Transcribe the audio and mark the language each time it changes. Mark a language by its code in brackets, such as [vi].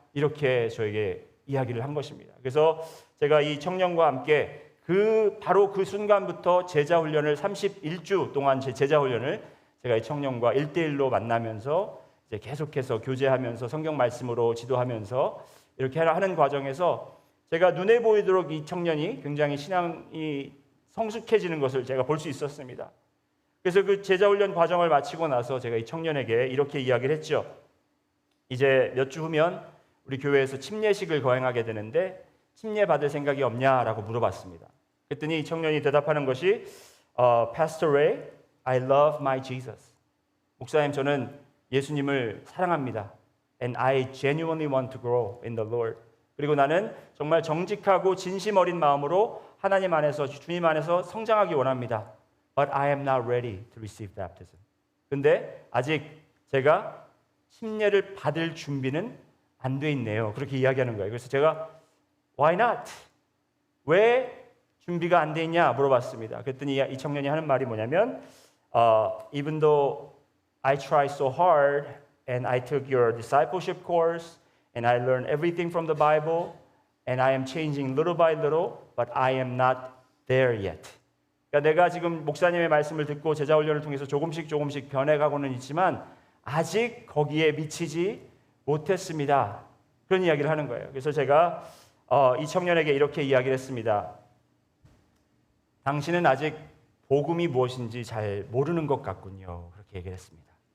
[ko] 이렇게 저에게 이야기를 한 것입니다. 그래서 제가 이 청년과 함께 바로 그 순간부터 제자 훈련을 31주 동안 제 제자 훈련을 제가 이 청년과 1대1로 만나면서 이제 계속해서 교제하면서 성경 말씀으로 지도하면서 이렇게 하는 과정에서 제가 눈에 보이도록 이 청년이 굉장히 신앙이 성숙해지는 것을 제가 볼 수 있었습니다. 그래서 그 제자 훈련 과정을 마치고 나서 제가 이 청년에게 이렇게 이야기를 했죠. 이제 몇 주 후면 우리 교회에서 침례식을 거행하게 되는데 침례 받을 생각이 없냐라고 물어봤습니다. 그랬더니 이 청년이 대답하는 것이 [en] Pastor Ray, I love my Jesus. [ko] 목사님, 저는 예수님을 사랑합니다. [en] And I genuinely want to grow in the Lord. [ko] 그리고 나는 정말 정직하고 진심 어린 마음으로 하나님 안에서 주님 안에서 성장하기 원합니다. [en] But I am not ready to receive baptism. [ko] 근데 아직 제가 침례를 받을 준비는 안 돼 있네요. 그렇게 이야기하는 거예요. 그래서 제가 [en] Why not? [ko] 왜 준비가 안 돼 있냐 물어봤습니다. 그랬더니 이 청년이 하는 말이 뭐냐면 [en] Even though I tried so hard and I took your discipleship course and I learned everything from the Bible and I am changing little by little, but I am not there yet. [ko] 그러니까 내가 지금 목사님의 말씀을 듣고 제자 훈련을 통해서 조금씩 변해가고는 있지만 아직 거기에 미치지 못했습니다. 그런 이야기를 하는 거예요. 그래서 제가 이 청년에게 이렇게 이야기를 했습니다. 당신은 아직 복음이 무엇인지 잘 모르는 것 같군요. 그렇게 얘기를 했습니다.